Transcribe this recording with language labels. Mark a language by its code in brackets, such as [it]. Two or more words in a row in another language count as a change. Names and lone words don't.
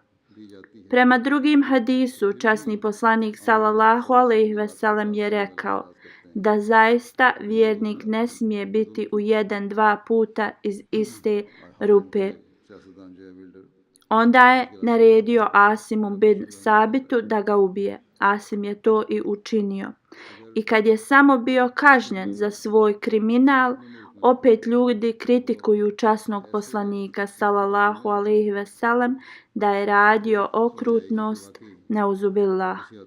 [bs] Prema drugim hadisu, časni poslanik [ar] صلى الله عليه وسلم [bs] je rekao da zaista vjernik ne smije biti ujeden 2 puta iz iste rupe. Onda je naredio Asimu bin Sabitu da ga ubije. Asim je to i učinio. I kad je samo bio kažnjen za svoj kriminal, opet ljudi kritikuju časnog poslanika [ar] صلى الله عليه وسلم [bs] da je radio okrutnost, neuzubillah.